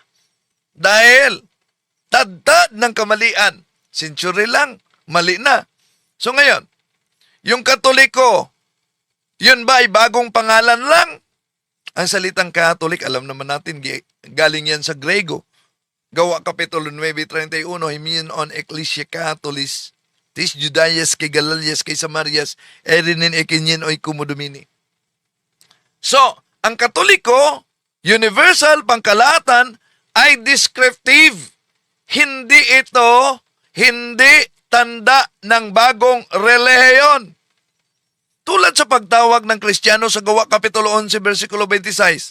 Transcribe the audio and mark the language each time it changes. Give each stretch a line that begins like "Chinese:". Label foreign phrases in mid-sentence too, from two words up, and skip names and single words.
Filipino: Dahil tad-tad ng kamalian, century lang, mali na. So ngayon, yung Katoliko, yun ba ay bagong pangalan lang? Ang salitang Catholic, alam naman natin, galing yan sa Grego. Gawa Kapitulo 9:31,
Greek: Ἡ μὲν ἐκκλησία καθ' ὅλης τῆς Ἰουδαίας καὶ Γαλιλαίας καὶ Σαμαρείας εἰρήνην εἶχεν οἰκοδομουμένη.
Filipino: So, ang Katoliko, universal, pangkalahatan, ay descriptive. Hindi tanda ng bagong relihiyon. Tulad sa pagtawag ng Kristiyano sa Gawa Kapitulo 11, versikulo 26.